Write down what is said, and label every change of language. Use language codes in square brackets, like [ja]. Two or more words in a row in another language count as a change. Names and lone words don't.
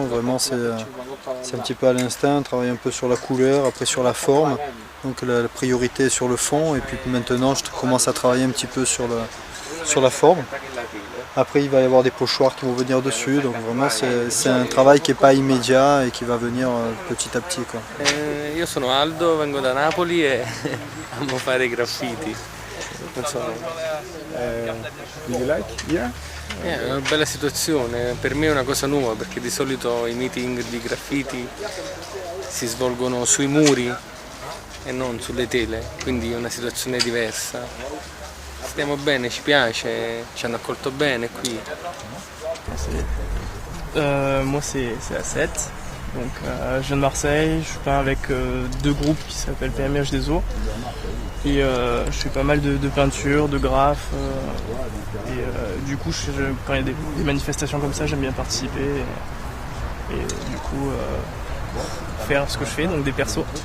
[fr] Vraiment c'est un petit peu à l'instinct, on travaille un peu sur la couleur, après sur la forme. Donc la priorité est sur le fond et puis maintenant je commence à travailler un petit peu sur la forme. Après il va y avoir des pochoirs qui vont venir dessus, donc vraiment c'est un travail qui n'est pas immédiat et qui va venir petit à petit. Quoi. [it] Io sono Aldo, vengo da Napoli e amo fare i graffiti. Non so. [en] Do you like here? [it] È una bella situazione, per me è una cosa nuova perché di solito i meeting di graffiti si svolgono sui muri e non sulle tele, quindi è una situazione diversa. Stiamo bene, ci piace, ci hanno accolto bene qui. [fr] Moi c'est à 7, donc je viens de Marseille, je peins avec deux groupes qui s'appellent PMH des Eaux et je fais pas mal de peinture, de graphes et du coup quand il y a des manifestations comme ça j'aime bien participer et du coup faire ce que je fais, donc des persos.